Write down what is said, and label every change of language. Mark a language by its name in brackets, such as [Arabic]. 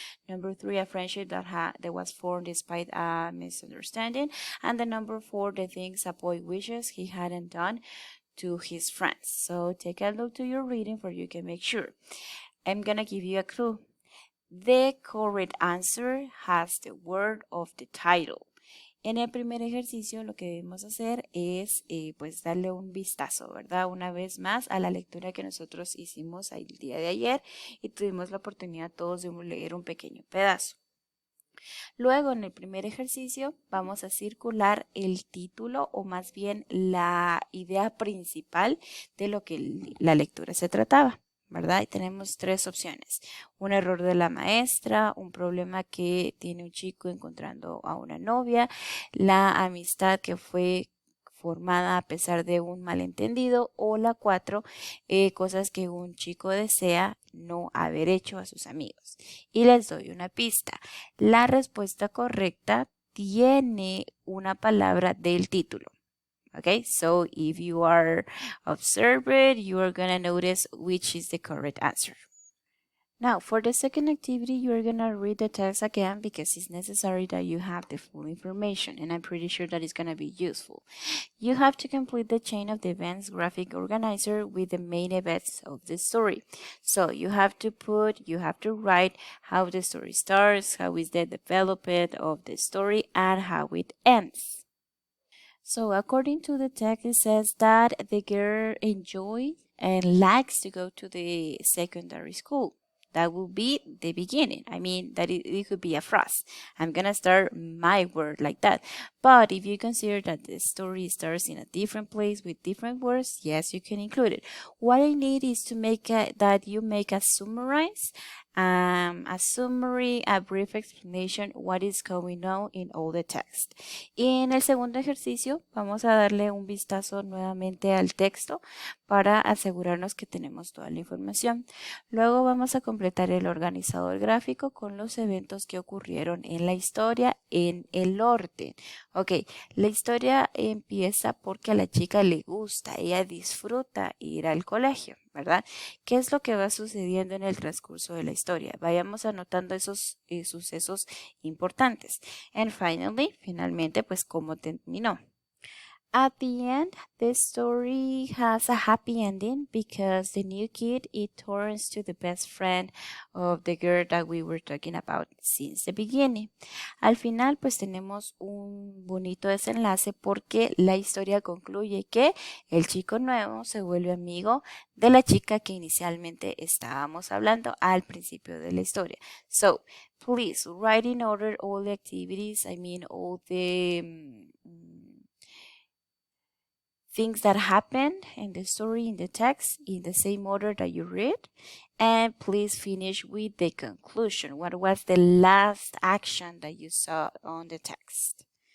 [English] Number three, a friendship that was formed despite a misunderstanding. And the number four, the things a boy wishes he hadn't done to his friends. So take a look to your reading for you can make sure. I'm gonna give you a clue. The correct answer has the word of the title. [Spanish] En el primer ejercicio lo que debemos hacer es pues darle un vistazo, ¿verdad? Una vez más a la lectura que nosotros hicimos el día de ayer y tuvimos la oportunidad todos de leer un pequeño pedazo. Luego en el primer ejercicio vamos a circular el título o más bien la idea principal de lo que la lectura se trataba. ¿Verdad? Y tenemos tres opciones. Un error de la maestra, un problema que tiene un chico encontrando a una novia, la amistad que fue formada a pesar de un malentendido o la cuatro, cosas que un chico desea no haber hecho a sus amigos. Y les doy una pista. La respuesta correcta tiene una palabra del título. [English] Okay, so if you are observant, you are gonna notice which is the correct answer. Now, for the second activity, you're gonna read the text again because it's necessary that you have the full information, and I'm pretty sure that it's gonna be useful. You have to complete the chain of the events graphic organizer with the main events of the story. So you have to write how the story starts, how is the development of the story, and how it ends. So according to the text, it says that the girl enjoys and likes to go to the secondary school. That will be the beginning. I mean, that it could be a phrase. I'm going to start my word like that. But if you consider that the story starts in a different place with different words, yes, you can include it. What I need is to make that you make a summarize, a brief explanation what is going on in all the text. [Spanish] Y en el segundo ejercicio vamos a darle un vistazo nuevamente al texto para asegurarnos que tenemos toda la información. Luego vamos a completar el organizador gráfico con los eventos que ocurrieron en la historia en el orden. Ok, la historia empieza porque a la chica le gusta, ella disfruta ir al colegio, ¿verdad? ¿Qué es lo que va sucediendo en el transcurso de la historia? Vayamos anotando esos sucesos importantes. [English] And [Spanish] finalmente, pues cómo terminó. [English] At the end, the story has a happy ending because the new kid, it turns to the best friend of the girl that we were talking about since the beginning. [Spanish] Al final, pues tenemos un bonito desenlace porque la historia concluye que el chico nuevo se vuelve amigo de la chica que inicialmente estábamos hablando al principio de la historia. [English] So, please write in order all the activities, all the things that happened in the story, in the text, in the same order that you read. And please finish with the conclusion. What was the last action that you saw on the text?